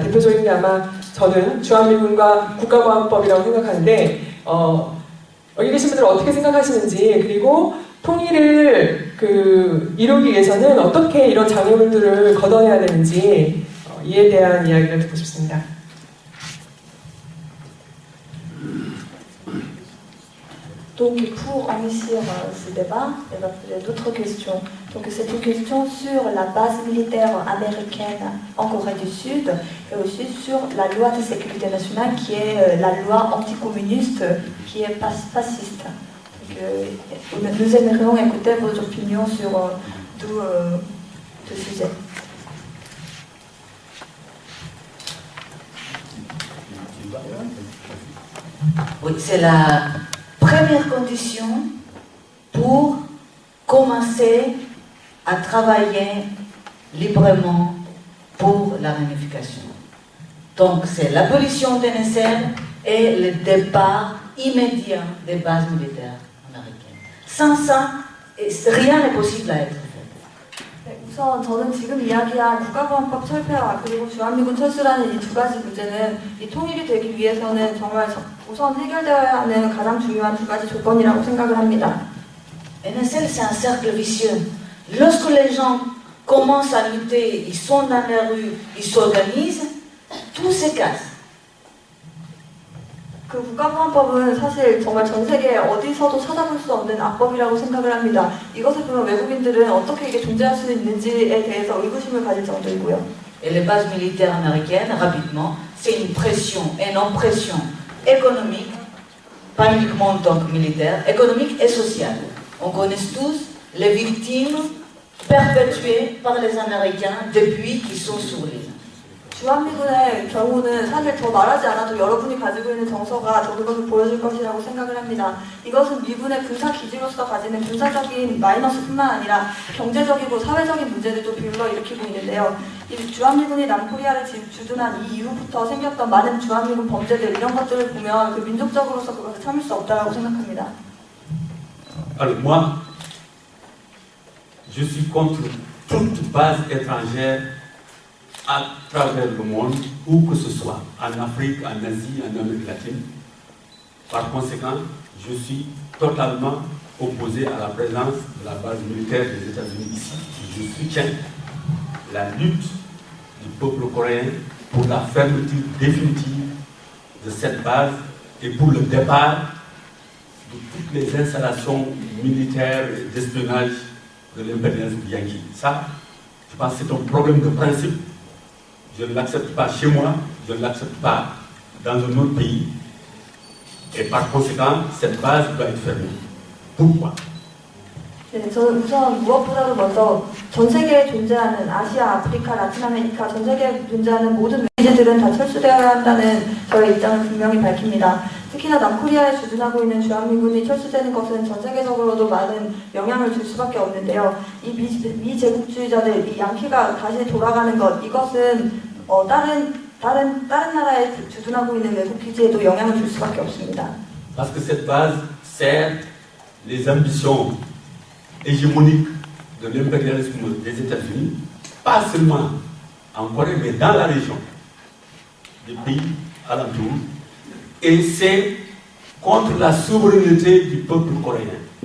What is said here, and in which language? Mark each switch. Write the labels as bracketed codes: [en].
[ko] 대표적인 게 아마 저는 주한미군과 국가보안법이라고 생각하는데 여기 계신 분들은 어떻게 생각하시는지, 그리고 통일을 이루기 위해서는 어떻게 이런 장애물들을 걷어내야 되는지 이에 대한 이야기를 듣고 싶습니다. [fr] Donc pour enrichir ce débat, il va poser d'autres questions. Donc c'est une question sur la base militaire américaine en Corée du Sud et aussi sur la loi de sécurité nationale qui est la loi anticommuniste qui est fasciste. Donc, nous aimerions écouter vos opinions sur tout ce sujet. Oui, c'est la première condition pour commencer à travailler librement pour la réunification. Donc c'est l'abolition des NSL et le départ immédiat des bases militaires américaines. Sans ça, rien n'est possible à être fait. [ko] 네, 우선 저는 지금 이야기한 국가보안법 철폐와 그리고 주한미군 철수라는 이 두 가지 문제는 이 통일이 되기 위해서는 정말 우선 해결되어야 하는 가장 중요한 두 가지 조건이라고 생각을 합니다. [fr] NSL, c'est un cercle vicieux. Lorsque les gens commencent à lutter, ils sont dans la rue, ils s'organisent, tout se casse. [ko] 그 국가보안법은 사실 정말 전 세계 어디서도 찾아볼 수 없는 악법이라고 생각을 합니다. 이것을 보면 외국인들은 어떻게 이게 존재할 수 있는지에 대해서 의구심을 가질 정도이고요. [fr] Et les bases militaires américaines, rapidement, c'est une pression, une oppression économique, pas uniquement en tant que militaire, économique et sociale. On connaît tous les victimes perpétuées par les Américains depuis qu'ils sont sur l'île. [ko] 주한미군의 경우는 사실 더 말하지 않아도 여러분이 가지고 있는 정서가 저 그것을 보여줄 것이라고 생각을 합니다. 이것은 미군의 군사 기지로서 가지는 군사적인 마이너스뿐만 아니라 경제적이고 사회적인 문제들도 불러일으키고 있는데요. 이 주한미군이 남코리아를 주둔한 이 이후부터 생겼던 많은 주한미군 범죄들, 이런 것들을 보면 그 민족적으로서 그것을 참을 수 없다고 생각합니다. [fr] Alors moi, je suis contre toute base étrangère à travers le monde, où que ce soit, en Afrique, en Asie, en Amérique latine. Par conséquent, je suis totalement opposé à la présence de la base militaire des États-Unis ici. Je soutiens la lutte du peuple coréen pour la fermeture définitive de cette base et pour le départ de toutes les installations militaires et d'espionnage de l'impérialisme yankee. Ça, je pense que c'est un problème de principe. Je ne l'accepte pas chez moi, je ne l'accepte pas dans un autre pays. Et par conséquent, cette base doit être fermée. Pourquoi? [ko] 네, 저는 우선 무엇보다도 먼저 전 세계에 존재하는 아시아, 아프리카, 라틴 아메리카, 전 세계에 존재하는 모든 외지들은 다 철수되어야 한다는 저의 입장을 분명히 밝힙니다. 특히나 남코리아에 주둔하고 있는 주한미군이 철수되는 것은 전 세계적으로도 많은 영향을 줄 수밖에 없는데요. 이 미제국주의자들, 이 양키가 다시 돌아가는 것, 이것은 다른 나라에 주둔하고 있는 외국 기지에도 영향을 줄 수밖에 없습니다. [fr] Parce que cette base sert les ambitions hégémoniques de l'impérialisme des États-Unis, pas seulement en Corée, mais dans la région, des pays alentours, et c'est contre la souveraineté du peuple coréen.